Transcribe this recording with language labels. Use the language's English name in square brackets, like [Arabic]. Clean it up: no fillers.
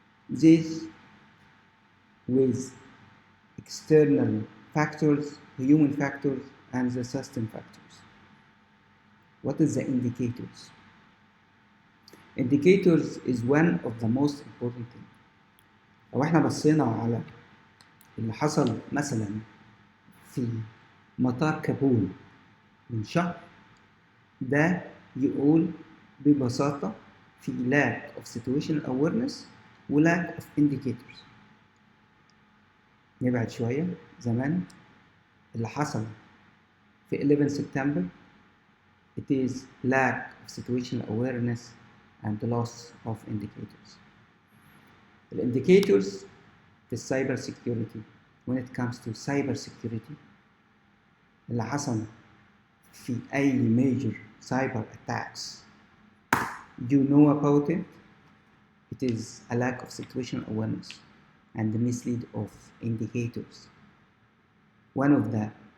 [English] These with external factors, human factors, and the system factors. What is the indicators? Indicators is one of the most important things. [Arabic] لو احنا بصينا على اللي حصل مثلا في مطار كابول من شهر، ده يقول ببساطة في [English] lack of situational awareness و lack of indicators. [Arabic] نبعد شوية زمان اللي حصل في 11 سبتمبر، [English] it is lack of situational awareness and loss of indicators. The indicators في cyber security when it comes to cyber security [Arabic] اللي حصل في [English] أي major cyber attacks you know about it, it is a lack of situational awareness and the mislead of indicators. One of the